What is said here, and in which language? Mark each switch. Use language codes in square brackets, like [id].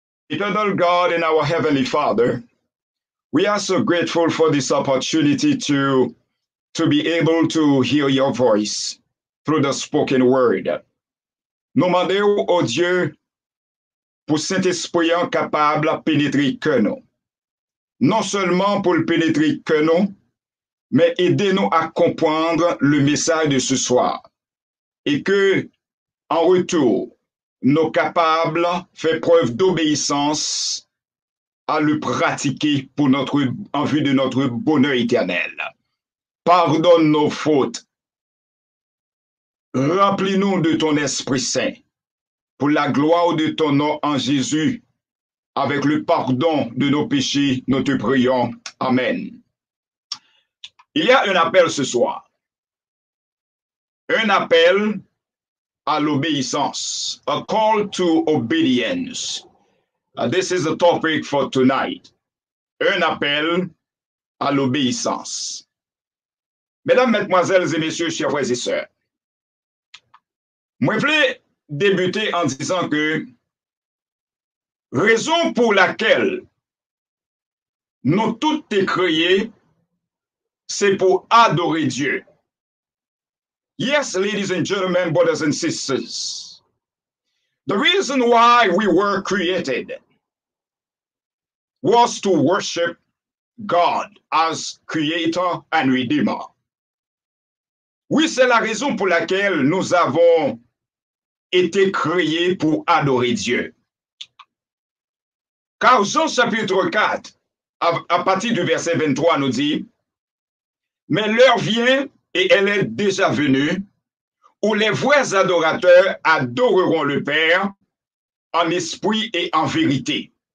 [en] Eternal God and our Heavenly Father, we are so grateful for this opportunity to be able to hear your voice through the spoken word. [fr] Nous demandons au Dieu pour Saint-Esprit capable de pénétrer que nous. Non seulement pour le pénétrer que nous, mais aidez-nous à comprendre le message de ce soir. Et que, en retour, nous capables faire preuve d'obéissance à le pratiquer en vue de notre bonheur éternel. Pardonne nos fautes. Remplis-nous de ton Esprit Saint pour la gloire de ton nom en Jésus. Avec le pardon de nos péchés, nous te prions. Amen. Il y a un appel ce soir. Un appel à l'obéissance. [en] A call to obedience. This is the topic for tonight. [fr] Un appel à l'obéissance. Mesdames, mesdemoiselles et messieurs, chers frères et sœurs, moi, je voulais débuter en disant que raison pour laquelle nous tous été créés, c'est pour adorer Dieu. [en] Yes, ladies and gentlemen, brothers and sisters, the reason why we were created was to worship God as Creator and Redeemer. [fr] Oui, c'est la raison pour laquelle nous avons été créés pour adorer Dieu. Car Jean chapitre 4, à partir du verset 23, nous dit, « Mais l'heure vient, et elle est déjà venue, où les vrais adorateurs adoreront le Père en esprit et en vérité.